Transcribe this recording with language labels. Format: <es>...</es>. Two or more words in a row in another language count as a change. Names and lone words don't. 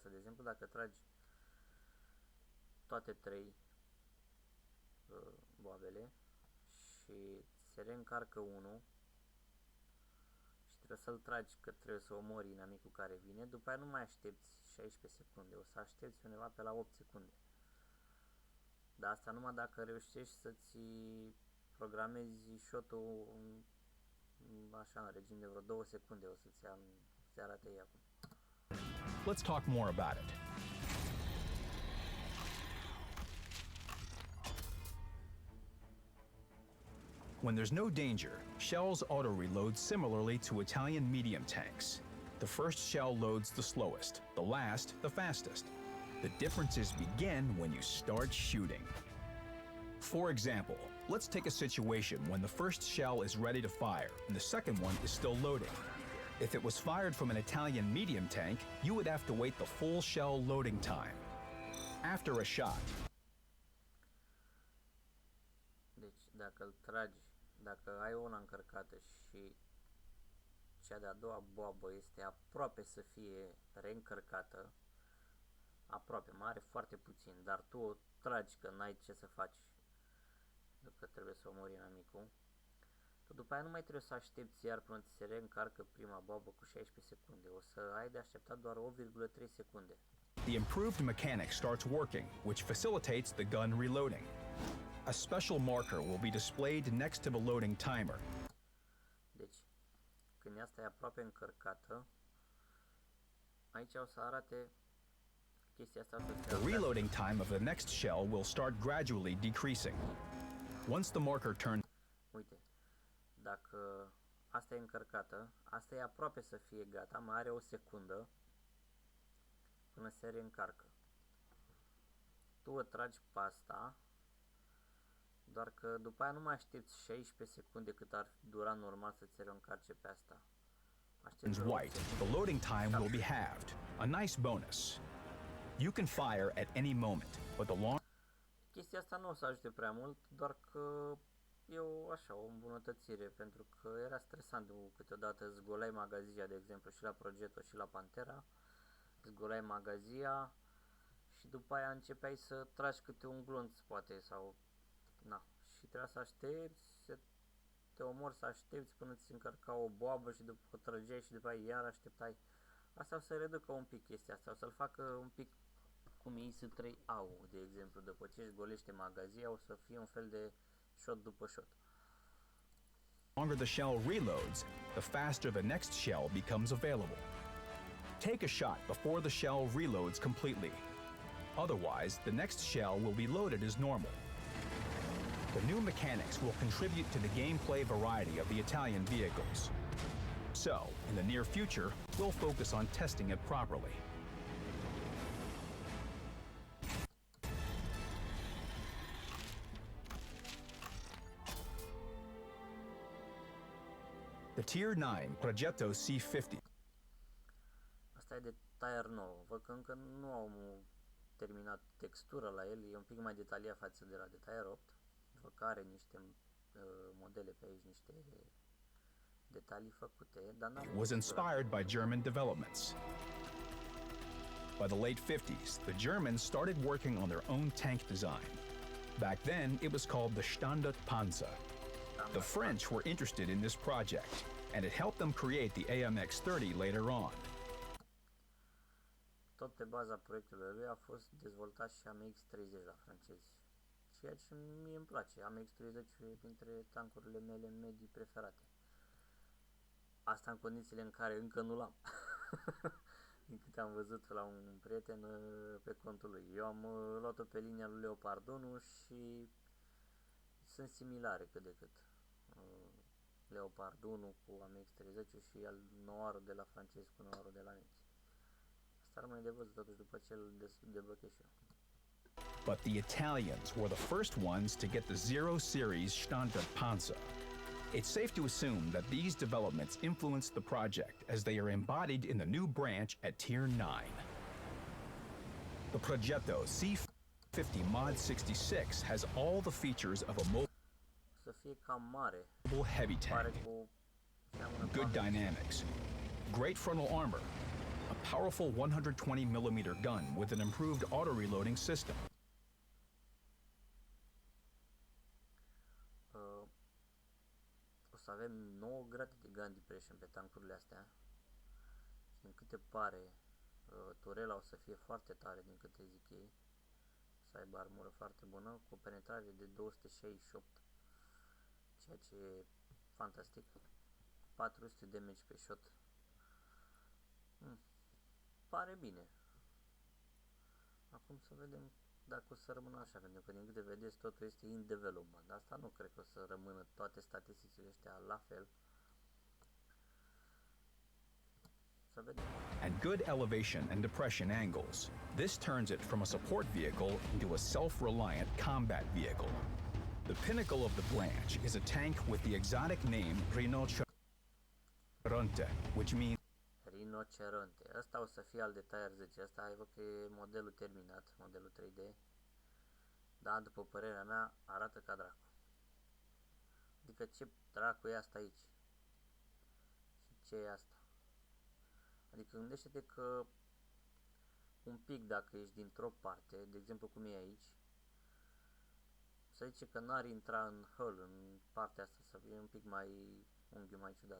<ro>De exemplu, dacă tragi toate 3 boabele și se reîncarcă unul și trebuie să-l tragi, că trebuie să omori inamicul care vine, după aia nu mai aștepți 16 secunde, o să aștepți undeva pe la 8 secunde. Dar asta numai dacă reușești să-ți programezi shot-ul așa în regim de vreo 2 secunde, o să-ți arate ei acum.</ro> <en>Let's talk more about it. When there's no danger, shells auto-reload similarly to Italian medium tanks. The first shell loads the slowest, the last the fastest. The differences begin when you start shooting. For example, let's take a situation when the first shell is ready to fire and the second one is still loading. If it was fired from an Italian medium tank, you would have to wait the full shell loading time. After a shot,</en> <ro>deci dacă îl tragi, dacă ai una încărcată și cea de-a doua boabă este aproape să fie reîncărcată, aproape, mai are foarte puțin, dar tu o tragi că n-ai ce să faci, că trebuie să omori inamicul, tu după aia nu mai trebuie să aștepți iar până ți se reîncarcă prima boabă cu 16 secunde, o să ai de așteptat doar 8,3 secunde.</ro> <en>The improved mechanics starts working, which facilitates the gun reloading. A special marker will be displayed next to the loading timer.</en> <ro>Deci, când asta e aproape încărcată, aici o să arate chestia asta.</ro> <en>The reloading time of the next shell will start gradually decreasing. Once the marker turns...</en> <ro>Uite, dacă asta e încărcată, asta e aproape să fie gata, mai are o secundă până se reîncarcă. Tu o tragi pe asta, doar că după aia nu mai aștepți 16 secunde cât ar dura normal să ți reîncarce pe asta.</ro> <en>White, the loading time will be halved. A nice bonus. You can fire at any moment, but the long...</en> <ro>Chestia asta nu o să ajute prea mult, doar că e o îmbunătățire, pentru că era stresant câteodată, zgolai magazia, de exemplu, și la Progetto și la Pantera, zgolai magazia și după aia începeai să tragi câte un glonț, poate, sau... Na, și trebuia să aștepți, se te omori să aștepți până ți se încărca o boabă și după o trăgeai și după aia iar așteptai. Asta o să reducă un pic chestia asta, o să-l facă un pic cum e IS-3 AU, de exemplu, după ce își golește magazia, o să fie un fel de shot după shot.</ro> <en>The longer the shell reloads, the faster the next shell becomes available. Take a shot before the shell reloads completely. Otherwise, the next shell will be loaded as normal. The new mechanics will contribute to the gameplay variety of the Italian vehicles. So, in the near future, we'll focus on testing it properly. The Tier 9 Progetto C50.</en> <ro>Asta e de tire nou. Văd că încă nu au terminat textura la el, e un pic mai detaliat față de la de tire 8. Văd că are niște modele pe aici, niște detalii făcute, dar</ro> <en>was inspired by German developments. By the late 50s, the Germans started working on their own tank design. Back then, it was called the Standardpanzer. The French were interested in this project, and it helped them create the AMX-30 later on.</en> <ro>Tot pe baza proiectului lui a fost dezvoltat și AMX-30 la francezi. Ceea ce mie îmi place, AMX-30 e printre tankurile mele medii preferate. Asta în condițiile în care încă nu l-am. Din câte am văzut la un prieten pe contul lui. Eu am luat-o pe linia lui Leopard 1 și sunt similare cât de cât. Leopard 1 cu AMX-30 și al noarul de la francezi cu noarul de la nemți. Asta rămâne de văzut totuși după ce îl deblochez și eu.</ro> <en>But the Italians were the first ones to get the Zero Series Standardpanzer. It's safe to assume that these developments influenced the project as they are embodied in the new branch at Tier 9. The Progetto C50 Mod 66 has all the features of a</en> <ro>Să fie cam mare.</ro> <en>mobile heavy tank. Good dynamics, great frontal armor, a powerful 120mm gun with an improved auto-reloading system.</en> <ro>O să avem 9 grade de</ro> <en>gun depression</en> <ro>pe tankurile astea. Și din câte pare, turela o să fie foarte tare din câte zic ei. O să aibă armură foarte bună, cu o penetrare de 268. Ceea ce e fantastic. 400 damage pe shot. Pare bine. Acum să vedem dacă o să rămână așa, pentru că din câte vedeți totul este</ro> <en>in development.</en> <ro>Asta nu cred că o să rămână toate statisticile astea la fel. Să vedem.</ro> <en>And good elevation and depression angles. This turns it from a support vehicle into a self-reliant combat vehicle. The pinnacle of the branch is a tank with the exotic name Rinoceronte, which means</en> <ro>Rinoceronte. Asta o să fie al de Tier 10. Asta văd că e modelul terminat, modelul 3D. Dar după părerea mea arată ca dracu. Adică ce dracu e asta aici? Și ce e asta? Adică gândește-te că un pic dacă ești dintr-o parte, de exemplu cum e aici, să zice că n-ar intra în hull, în partea asta, să fie un pic mai unghiul mai ciudat.</ro>